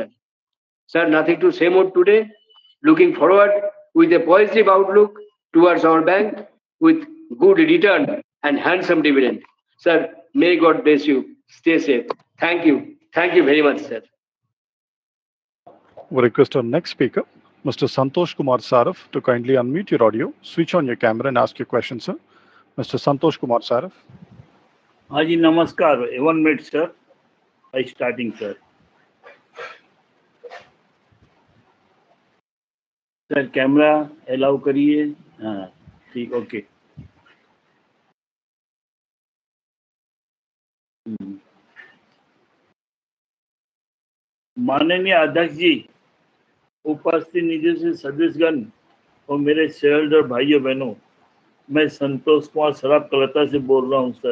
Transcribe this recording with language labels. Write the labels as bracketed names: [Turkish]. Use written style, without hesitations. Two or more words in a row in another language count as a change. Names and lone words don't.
[English] Sir, nothing to say more today. Looking forward with a positive outlook towards our bank with good return and handsome dividend. Sir, may God bless you. Stay safe. Thank you. Thank you very much, sir. We request our next speaker, Mr. Santosh Kumar Saraf, to kindly unmute your audio, switch on your camera and ask your question, sir. Mr. Santosh Kumar Saraf. [Hindi] हाँ जी, नमस्कार। 1 minute सर, [English] I starting [Hindi] सर। सर कैमरा अलाउ करिए। हाँ ठीक, ओके। माननीय अध्यक्ष जी, उपस्थित निधि सदस्यगण और मेरे शेयरहोल्डर भाइयों बहनों, मैं संतोष कुमार सराफ कलकत्ता से बोल रहा हूं सर।